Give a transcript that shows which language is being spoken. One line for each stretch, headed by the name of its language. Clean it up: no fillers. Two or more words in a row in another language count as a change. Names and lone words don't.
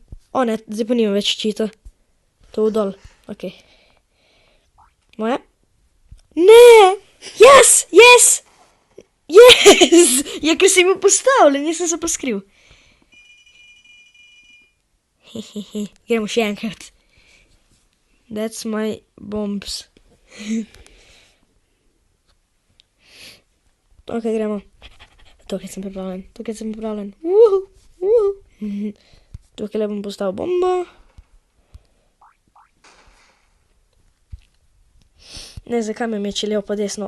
Slovenian: Ne, zdaj pa nimam več ščita. To je dol, ok. Moje? Ne!
English: Yes! Yes! Yes!
Slovenian: Ja, ker si bil postavljen, nisem se pa skril. Hehehe, gremo še enkrat.
English: That's my bombs.
Slovenian: Ok, gremo. Tukaj sem pripravljen. Tukaj le bom postavil bombo. Ne, zakaj me meče levo pa desno?